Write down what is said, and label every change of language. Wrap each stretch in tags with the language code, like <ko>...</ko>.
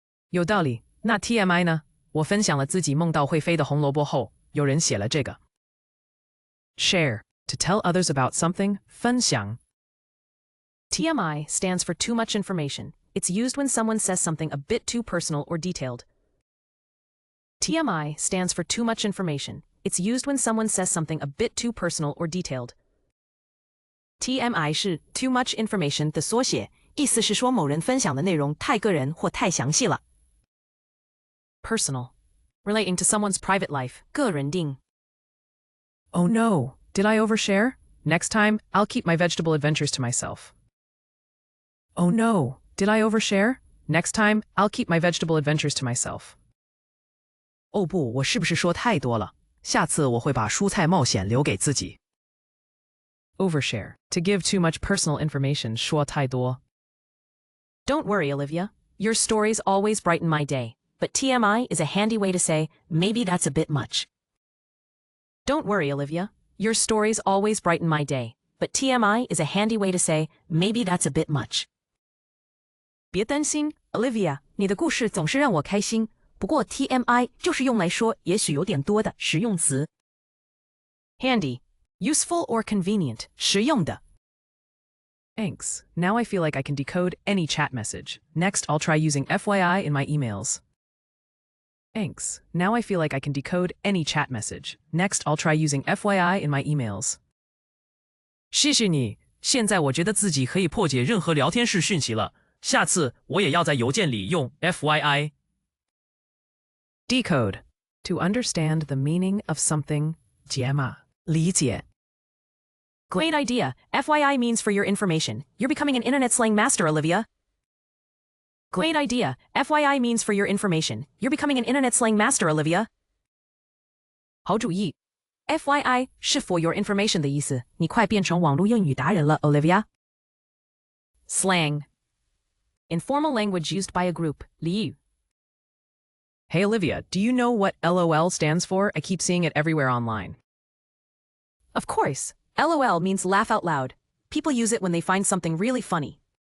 <zh>有道理。那 TMI 呢？我分享了自己梦到会飞的红萝卜后，有人写了这个。</zh> <en>Share, to tell others about something, 分享。 TMI stands for too much information. It's used when someone says something a bit too personal or detailed. TMI stands for too much information. It's used when someone says something a bit too personal or detailed.</en> <zh>TMI 是</zh> <en>too much information</en> <zh>的缩写，意思是说某人分享的内容太个人或太详细了。</zh> <en>Personal, relating to someone's private life.</en> <zh>个人定。</zh> <en>Oh no, did I overshare? Next time, I'll keep my vegetable adventures to myself. Oh no, did I overshare? Next time, I'll keep my vegetable adventures to myself.</en> <zh>哦不，我是不是说太多了？下次我会把蔬菜冒险留给自己。</zh> <en>Overshare, to give too much personal information,</en> <zh>说太多。</zh> <en>Don't worry, Olivia. Your stories always brighten my day. But TMI is a handy way to say, maybe that's a bit much. Don't worry, Olivia. Your stories always brighten my day. But TMI is a handy way to say, maybe that's a bit much.</en> <zh>别担心 ，Olivia， 你的故事总是让我开心。不过 TMI 就是用来说也许有点多的实用词。</zh> <en>Handy, useful or convenient.</en> <zh>实用的。</zh> <en>Thanks. Now I feel like I can decode any chat message. Next, I'll try using FYI in my emails. Thanks. Now I feel like I can decode any chat message. Next, I'll try using FYI in my emails.</en> <zh>谢谢你，现在我觉得自己可以破解任何聊天室讯息了。下次我也要在邮件里用 FYI。</zh> <en>Decode, to understand the meaning of something,</en> <zh>解码，理解。</zh> <en>Great idea. FYI means for your information. You're becoming an internet slang master, Olivia. Great idea. FYI means for your information. You're becoming an internet slang master, Olivia.</en> <zh>好主意。 FYI 是</zh> <en>for your information</en> <zh>的意思，你快变成网络英语达人了 ，Olivia。</zh> <en>Slang, informal language used by a group.</en> <zh>俚语。</zh> <en>Hey Olivia, do you know what LOL stands for? I keep seeing it everywhere online. Of course. LOL means laugh out loud. People use it when they find something really funny.</en>